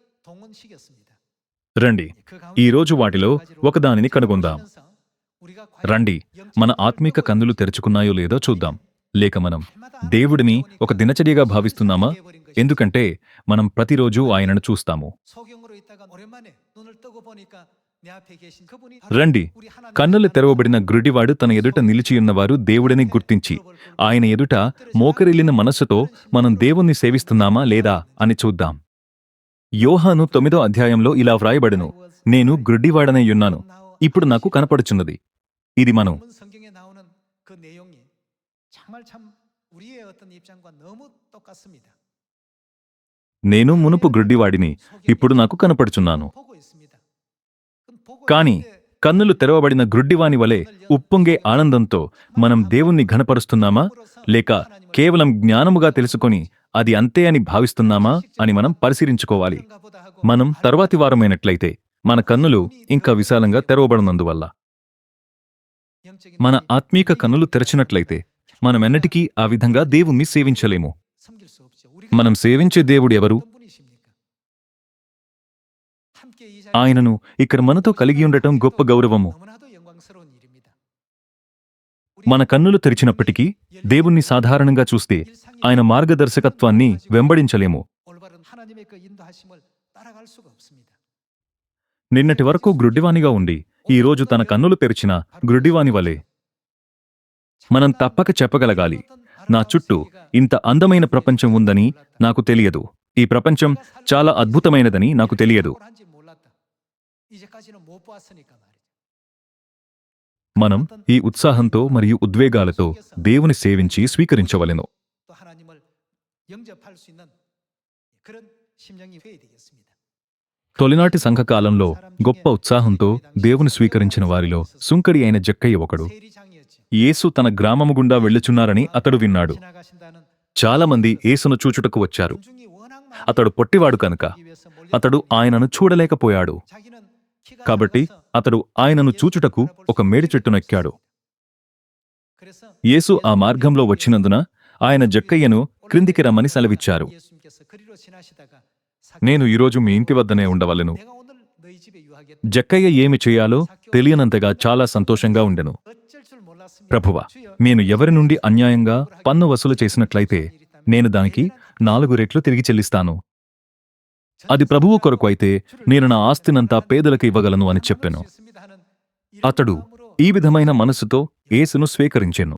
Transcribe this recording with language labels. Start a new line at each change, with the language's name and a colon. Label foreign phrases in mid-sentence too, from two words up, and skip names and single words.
Telugu: రండి, ఈరోజు వాటిలో ఒకదానిని కనుగొందాం. రండి, మన ఆత్మీక కన్నులు తెరుచుకున్నాయో లేదో చూద్దాం. లేక మనం దేవుడిని ఒక దినచర్యగా భావిస్తున్నామా? ఎందుకంటే మనం ప్రతిరోజు ఆయనను చూస్తాము.
Korean: 소경으로 있다가 오랜만에 눈을 뜨고 보니까 내 앞에 계신 그분이
Telugu: రండి,
Korean: 우리 하나님
Telugu: కన్నులు తెరవబడిన గ్రుడివాడు తన ఎదుట నిలిచియున్నవారు దేవుడిని గుర్తించి ఆయన ఎదుట మోకరిల్లిన మనస్సుతో మనం దేవుణ్ణి సేవిస్తున్నామా లేదా అని చూద్దాం. యోహాను 9వ అధ్యాయంలో ఇలా వ్రాయబడును, నేను గ్రుడ్డివాడనయ్యున్నాను, ఇప్పుడు నాకు కనపడుచున్నది. ఇది మనం
Korean: 본문 성경에 나오는 그 내용이 정말 참 우리의 어떤 입장과 너무 똑같습니다.
Telugu: నేను మునుపు గ్రుడ్డివాడిని, ఇప్పుడు నాకు కనపడుచున్నాను.
Korean: 보고 있습니다. 그럼 보고
Telugu: కాని
Korean: 있는데
Telugu: కన్నులు తెరవబడిన గ్రుడ్డివాని వలె ఉప్పొంగే ఆనందంతో మనం దేవుణ్ణి ఘనపరుస్తున్నామా లేక కేవలం జ్ఞానముగా తెలుసుకొని అది అంతే అని భావిస్తున్నామా అని మనం పరిశీలించుకోవాలి.
Korean: 그런가 보다 하고
Telugu: మనం తర్వాతి వారమైనట్లయితే మన కన్నులు ఇంకా విశాలంగా తెరవబడినందువల్ల,
Korean: 영적인
Telugu: మన
Korean: 눈이
Telugu: ఆత్మీక కన్నులు తెరచినట్లయితే మనమెన్నటికీ ఆ విధంగా దేవుణ్ణి సేవించలేము.
Korean: 섬길 수 없죠. 우리가
Telugu: మనం సేవించే దేవుడు ఎవరు?
Korean: 어떤 분이십니까? 함께 이 자리에
Telugu: ఆయనను ఇక్కడ మనతో కలిగి ఉండటం గొప్ప గౌరవము.
Korean: 너무나도 영광스러운 일입니다.
Telugu: మన కన్నులు తెరిచినప్పటికీ దేవుణ్ణి సాధారణంగా చూస్తే ఆయన మార్గదర్శకత్వాన్ని వెంబడించలేము.
Korean: 올바른 하나님의 그 인도하심을 따라갈 수가 없습니다.
Telugu: నిన్నటి వరకు గ్రుడ్డివానిగా ఉండి ఈ రోజు తన కన్నులు తెరిచిన గ్రుడ్డివాని వలె మనం తప్పక చెప్పగలగాలి, నా చుట్టూ ఇంత అందమైన ప్రపంచం ఉందని నాకు తెలియదు, ఈ ప్రపంచం చాలా అద్భుతమైనదని నాకు తెలియదు.
Korean: 옳은지 몰랐다. 이제까지는 못 보았으니까 말이죠.
Telugu: మనం ఈ ఉత్సాహంతో మరియు ఉద్వేగాలతో దేవుని సేవించి స్వీకరించవలెను.
Korean: 또 하나님을 영접할 수 있는 그런 심령이 되어야 되겠습니다.
Telugu: తొలినాటి సంఘకాలంలో గొప్ప ఉత్సాహంతో దేవుని స్వీకరించిన వారిలో సుంకడి అయిన జక్కయ్య ఒకడు.
Korean: 세리장이었죠.
Telugu: యేసు తన గ్రామము గుండా వెళ్ళుచున్నారని అతడు విన్నాడు.
Korean: 지나가신다는
Telugu: చాలామంది యేసును చూచుటకు వచ్చారు.
Korean: 군중이 워낙
Telugu: అతడు పొట్టివాడు కనుక అతడు ఆయనను చూడలేకపోయాడు.
Korean: 자기는 키가
Telugu: కాబట్టి
Korean: 작아서
Telugu: అతడు ఆయనను చూచుటకు ఒక మేడి చెట్టునెక్కాడు.
Korean: 그래서
Telugu: యేసు ఆ మార్గంలో వచ్చినందున ఆయన జక్కయ్యను క్రిందికి రమ్మని సెలవిచ్చారు.
Korean: 예수님께서 그리로 지나시다가
Telugu: నేను ఈరోజు మీ ఇంటి వద్దనే ఉండవలెను.
Korean: 내가 오늘 너희 집에 유하겠다.
Telugu: జక్కయ్య ఏమి చేయాలో తెలియనంతగా చాలా సంతోషంగా ఉండెను.
Korean: 어쩔 줄 몰랐습니다.
Telugu: ప్రభువా,
Korean: 주여,
Telugu: నేను ఎవరి నుండి అన్యాయంగా పన్ను వసూలు చేసినట్లయితే నేను దానికి 4 రెట్లు తిరిగి చెల్లిస్తాను. అది ప్రభువు కొరకు అయితే నేను నా ఆస్తినంతా పేదలకు ఇవ్వగలను అని చెప్పెను. అతడు ఈ విధమైన మనస్సుతో యేసును స్వీకరించెను.